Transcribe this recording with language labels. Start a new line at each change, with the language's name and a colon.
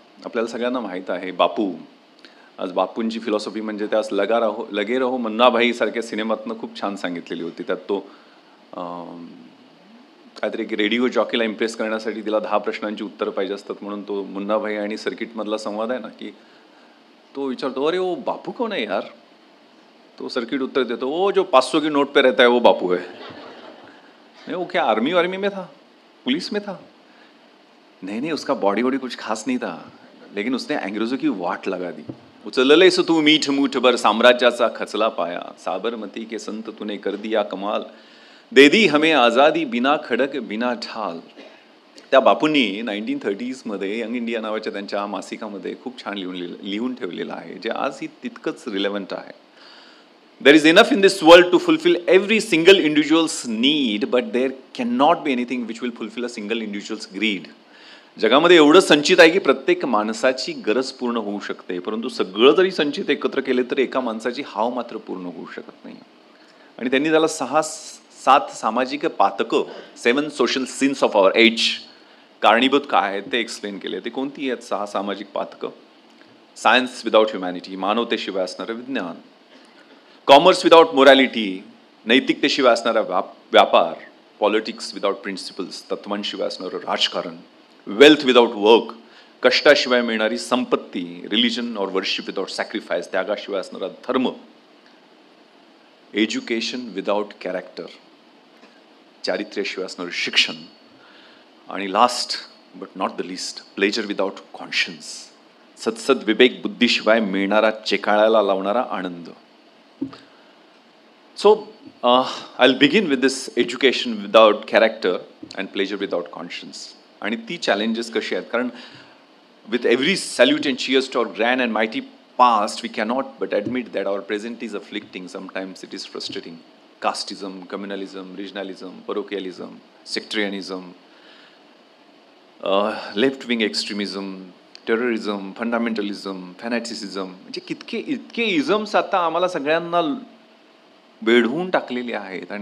Marathi: आपल्याला सगळ्यांना माहीत आहे बापू. आज बापूंची फिलॉसॉफी म्हणजे त्यास लगे रहो मुन्नाभाई सारख्या सिनेमातनं खूप छान सांगितलेली होती. त्यात तो काहीतरी की रेडिओ जॉकीला इम्प्रेस करण्यासाठी तिला 10 प्रश्नांची उत्तरं पाहिजे असतात, म्हणून तो मुन्नाभाई आणि सर्किटमधला संवाद आहे ना, की तो विचारतो,
Hindi: अरे वो बापू कौन है यार?
Marathi: तो सर्किट उत्तर देतो,
Hindi: वो जो 500 की नोट पे रहता है वो बापू है. नहीं वो क्या आर्मी में था, पुलिस में था? नहीं उसका बॉडी कुछ खास नहीं था, लेकिन उसने अंग्रेजों की वाट लगा दी.
Marathi: उचललेस तू मीठ मूठभर साम्राज्याचा खचला पाया,
Hindi: साबरमती के संत तूने कर दिया कमाल, दे दी हमें आजादी बिना खडक बिना ढाल.
Marathi: त्या बापूंनी 1930s मध्ये यंग इंडिया नावाच्या त्यांच्या मासिकामध्ये खूप छान लिहून ठेवलेलं आहे, जे आजही तितकंच रिलेव्हंट आहे.
English: There is enough in this world to fulfill every single individual's need, but there cannot be anything which will fulfill a single individual's greed.
Marathi: जगामध्ये एवढं संचित आहे की प्रत्येक माणसाची गरज पूर्ण होऊ शकते, परंतु सगळं जरी संचित एकत्र केले तर एका माणसाची हाव मात्र पूर्ण होऊ शकत नाही. आणि त्यांनी त्याला 6-7 सामाजिक पातकं, 7
English: social sins of our age
Marathi: कारणीभूत काय आहेत ते एक्सप्लेन केले. ते कोणती आहेत 6 सामाजिक पातकं?
English: science without humanity,
Marathi: मानवतेशिवाय असणारं विज्ञान.
English: commerce without morality,
Marathi: नैतिकतेशिवाय असणारा व्यापार.
English: politics without principles,
Marathi: तत्वांशिवाय असणारं राजकारण.
English: wealth without work,
Marathi: कष्टाशिवाय मिळणारी संपत्ती.
English: religion और worship without sacrifice,
Marathi: त्यागाशिवाय असणारा धर्म.
English: education without character,
Marathi: चारित्र्याशिवाय असणारं शिक्षण. आणि
English: last but not the list, pleasure without conscience,
Marathi: सत्सद विवेक बुद्धीशिवाय मिळणारा चेकाळायला लावणारा आनंद.
English: So I'll begin with this education without character and pleasure without conscience.
Marathi: आणि ती challenges कशी आहेत?
English: कारण with every salute and cheers to our grand and mighty past, we cannot but admit that our present is afflicting. Sometimes it is frustrating. Casteism, communalism, regionalism, parochialism, sectarianism, left-wing extremism, terrorism, fundamentalism, fanaticism,
Marathi: म्हणजे इतके isms आता आम्हाला सगळ्यांना वेढवून टाकलेले आहेत.